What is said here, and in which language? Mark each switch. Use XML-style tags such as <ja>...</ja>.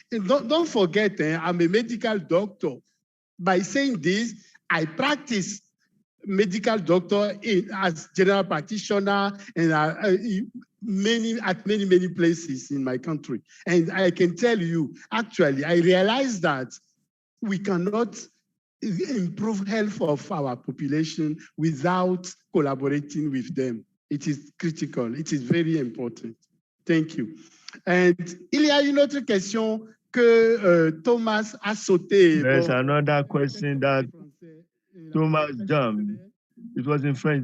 <en>And don't forget, I'm a medical doctor. By saying this, I practice medical doctor as general practitioner and at many places in my country. And I can tell you, actually, I realized that we cannot improve health of our population without collaborating with them. It is critical. It is very important. Thank you.</en> <fr>And il y a une autre question que Thomas a sauté.</fr> <en>There's another question that Thomas jumped. It was in French.</en>